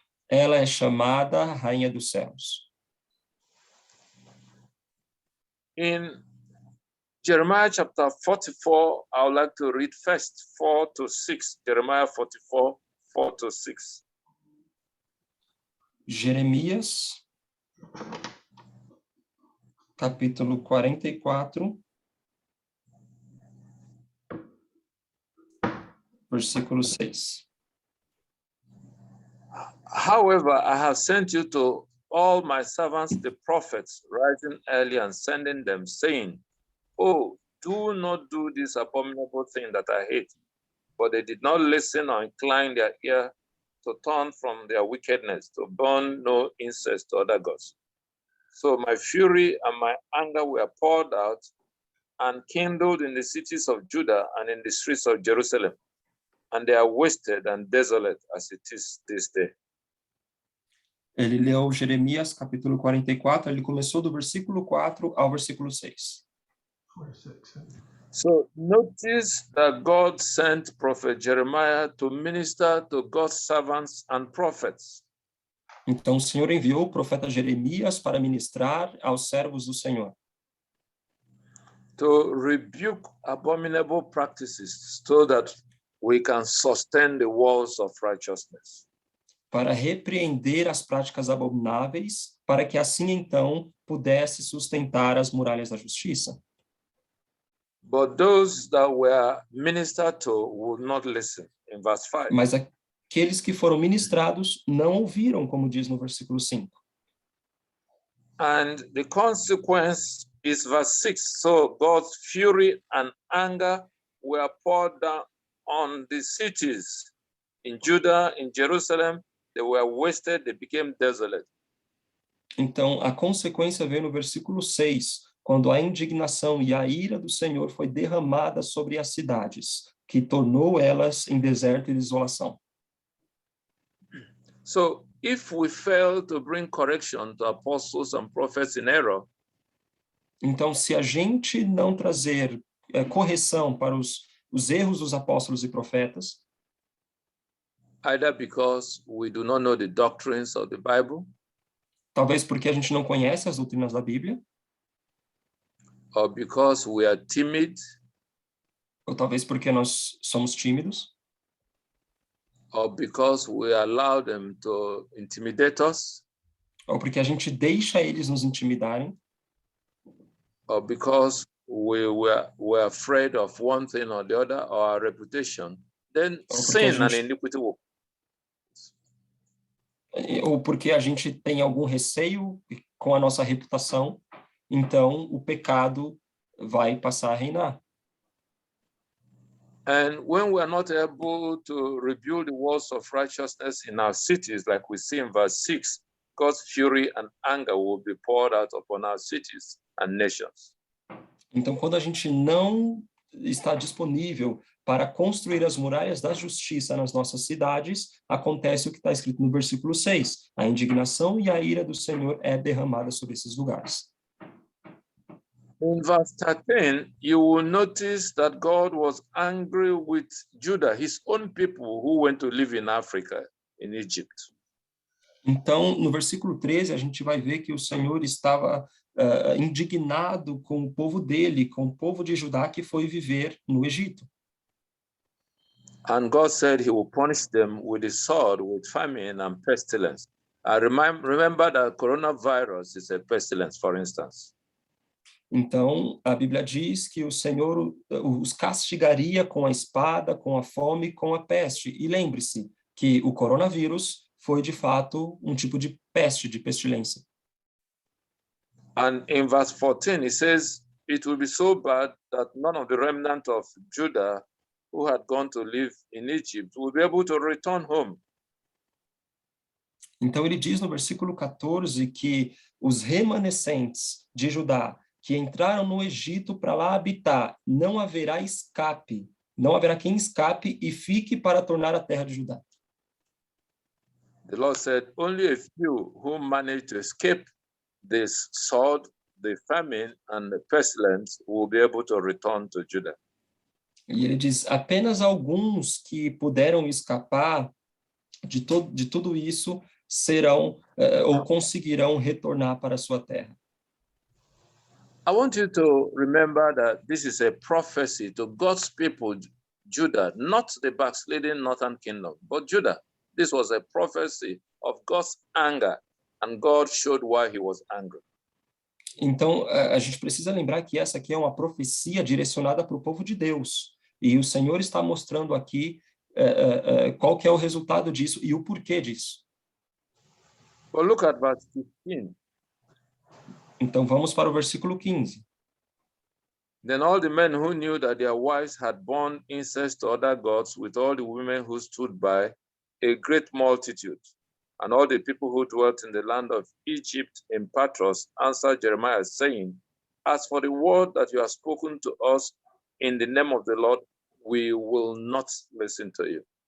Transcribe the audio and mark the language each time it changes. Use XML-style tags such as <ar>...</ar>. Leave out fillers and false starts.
<pt>Ela é chamada Rainha dos Céus.</pt> <en>In Jeremiah chapter 44, I would like to read first 4-6. Jeremiah 44, 4-6.</en> <pt>Jeremias, capítulo 44, versículo 6.</pt> <en>However, I have sent you to all my servants, the prophets, rising early and sending them, saying, oh, do not do this abominable thing that I hate. But they did not listen or incline their ear to turn from their wickedness, to burn no incense to other gods. So my fury and my anger were poured out and kindled in the cities of Judah and in the streets of Jerusalem, and they are wasted and desolate as it is this day.</en> <pt>Ele leu Jeremias, capítulo 44, ele começou do versículo 4 ao versículo 6.</pt> <en>So notice that God sent Prophet Jeremiah to minister to God's servants and prophets.</en> <pt>Então o Senhor enviou o profeta Jeremias para ministrar aos servos do Senhor,</pt> <en>to rebuke abominable practices so that we can sustain the walls of righteousness.</en> <pt>para repreender as práticas abomináveis, para que assim então pudesse sustentar as muralhas da justiça.</pt> <en>But those that were ministered to would not listen, in verse 5.</en> <pt>Mas aqueles que foram ministrados não ouviram, como diz no versículo 5.</pt> <en>And the consequence is verse 6. So God's fury and anger were poured down on the cities in Judah, in Jerusalem. They were wasted, they became desolate.</en> <pt>Então, a consequência veio no versículo 6, quando a indignação e a ira do Senhor foi derramada sobre as cidades, que tornou elas em deserto e desolação.</pt> <en>So if we fail to bring correction to apostles and prophets in error,</en> <pt>Então, se a gente não trazer correção para os erros dos apóstolos e profetas,</pt> <en>either because we do not know the doctrines of the Bible,</en> <pt>talvez porque a gente não conhece as doutrinas da Bíblia,</pt> <en>or because we are timid,</en> <pt>ou talvez porque nós somos tímidos,</pt> <en>or because we allow them to intimidate us,</en> <pt>ou porque a gente deixa eles nos intimidarem,</pt> <en>or because we're afraid of one thing or the other, or our reputation, then sin and iniquity will.</en> <pt>Ou porque a gente tem algum receio com a nossa reputação, então o pecado vai passar a reinar.</pt> <en>And when we are not able to rebuild the walls of righteousness in our cities, like we see in verse 6, God's fury and anger will be poured out upon our cities and nations.</en> <pt>Então, quando a gente não está disponível para construir as muralhas da justiça nas nossas cidades, acontece o que está escrito no versículo 6. A indignação e a ira do Senhor é derramada sobre esses lugares.</pt> <en>In verse 13, you will notice that God was angry with Judah, his own people who went to live in Africa, in Egypt.</en> <pt>Então, no versículo 13, a gente vai ver que o Senhor estava indignado com o povo dele, com o povo de Judá que foi viver no Egito.</pt> <en>And God said he will punish them with the sword, with famine and pestilence. I remember that coronavirus is a pestilence, for instance.</en> <pt>Então, a Bíblia diz que o Senhor os castigaria com a espada, com a fome, com a peste. E lembre-se que o coronavírus foi, de fato, um tipo de peste, de pestilência.</pt> <en>And in verse 14, it says, it will be so bad that none of the remnant of Judah who had gone to live in Egypt will be able to return home.</en> <pt>Então, ele diz no versículo 14 que os remanescentes de Judá que entraram no Egito para lá habitar, não haverá escape, não haverá quem escape e fique para tornar a terra de Judá.</pt> <en>The Lord said, only a few who managed to escape this sword, the famine, and the pestilence will be able to return to Judah.</en> <pt>E ele diz, apenas alguns que puderam escapar de tudo isso serão ou conseguirão retornar para a sua terra.</pt> <en>I want you to remember that this is a prophecy to God's people, Judah, not the backsliding northern kingdom, but Judah. This was a prophecy of God's anger, and God showed why he was angry.</en> <pt>Então, a gente precisa lembrar que essa aqui é uma profecia direcionada para o povo de Deus. E o Senhor está mostrando aqui qual que é o resultado disso e o porquê disso.</pt> <en>But look at verse 15.</en> <pt>Então, vamos para o versículo 15.</pt> <en>Then all the men who knew that their wives had borne incest to other gods with all the women who stood by, a great multitude, and all the people who dwelt in the land of Egypt in Patros answered Jeremiah, saying, as for the word that you have spoken to us in the name of the Lord, we will not listen to you.</en>